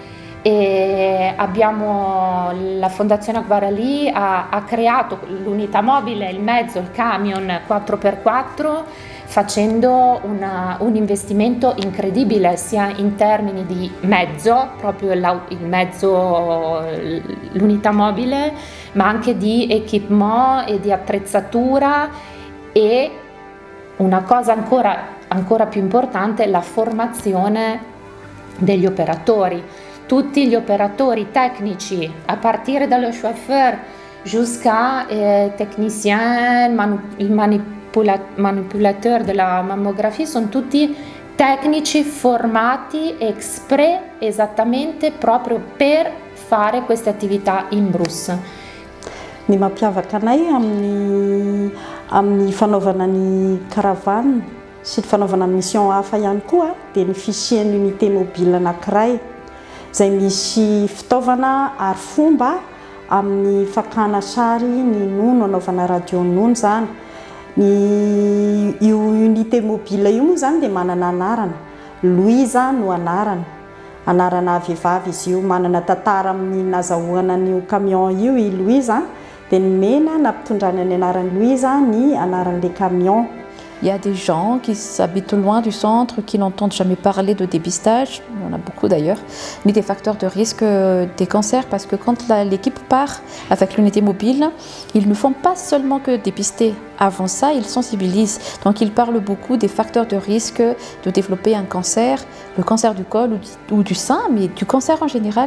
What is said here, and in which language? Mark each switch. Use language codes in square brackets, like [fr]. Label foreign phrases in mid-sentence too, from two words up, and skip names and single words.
[it] E la Fondazione Akbar Ali ha creato l'unità mobile, il mezzo, il camion 4x4, facendo un investimento incredibile sia in termini di mezzo, proprio il mezzo, l'unità mobile, ma anche di equipment e di attrezzatura, e una cosa ancora più importante, la formazione degli operatori. Tutti gli operatori tecnici, a partire dallo chauffeur [fr] jusqu'à technicien, [it] il manipulateur della mammografia, sono tutti tecnici formati esattamente proprio per fare queste attività in Brousse. [mg] Ny mampiavaka anay amin'ny fanaovana ny caravane sy ny fanaovana ny mission hafa ihany koa dia ny fisian'ny [fr] unité mobile [mg] anankiray izay misy fitaovana ary fomba amin'ny fakana sary ny nono, anaovana radio nono zany. Io [fr] unité mobile [mg] io moa zany dia manana anarana, Louisa no anarana vehivavy izy io, manana tantara amin'ny nazahoana ny camion io i Louisa, dia ny mena nampitondrany ny anaran'ny Louisa ny anaran'le camion. [fr] Il y a des gens qui habitent loin du centre, qui n'entendent jamais parler de dépistage, il y en a beaucoup d'ailleurs, ni des facteurs de risque des cancers, parce que quand l'équipe part avec l'unité mobile, ils ne font pas seulement que dépister. Avant ça, ils sensibilisent. Donc ils parlent beaucoup des facteurs de risque de développer un cancer, le cancer du col ou du sein, mais du cancer en général.